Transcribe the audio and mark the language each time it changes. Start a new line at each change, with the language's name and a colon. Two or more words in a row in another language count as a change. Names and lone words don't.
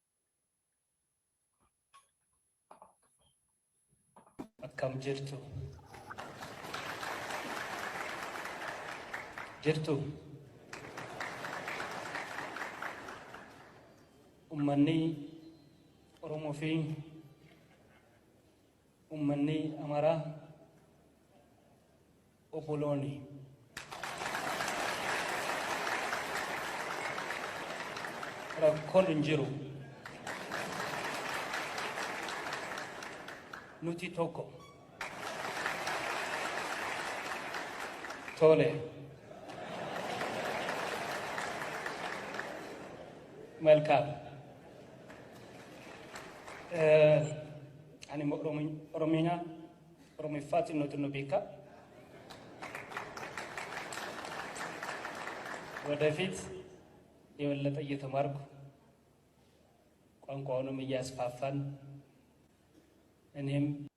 Oromo: Akkam jirtu ummanni Oromoo fi ummanni Amaraa obboloonni rakkoon hin jiru. Nuti tokko. Tole.
Amharic: መልካም ani ኦሮሚኛ ኦሮሚፋት ነው ቤካ ወደፊት የበለጠ እየተማርኩ ቋንቋውንም እያስፋፋን እኔም